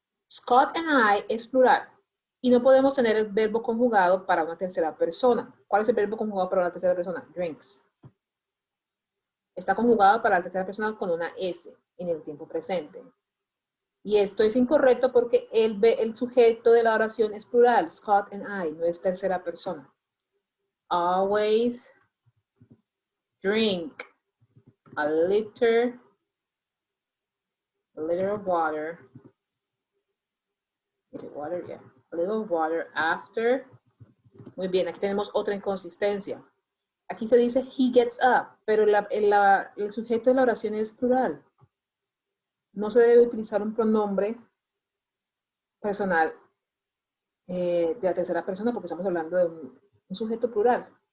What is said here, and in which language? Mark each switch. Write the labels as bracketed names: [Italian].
[Spanish] Scott and I es plural y no podemos tener el verbo conjugado para una tercera persona. ¿Cuál es el verbo conjugado para la tercera persona? Drinks. Está conjugado para la tercera persona con una S en el tiempo presente. Y esto es incorrecto porque el sujeto de la oración es plural, [English] Scott and I, [Spanish] no es tercera persona. [English] Always drink a liter of water. Is it water? Yeah. A little of water after. [Spanish] Muy bien, aquí tenemos otra inconsistencia. Aquí se dice [English] he gets up, [Spanish] pero el sujeto de la oración es plural. No se debe utilizar un pronombre personal de la tercera persona porque estamos hablando de un sujeto plural.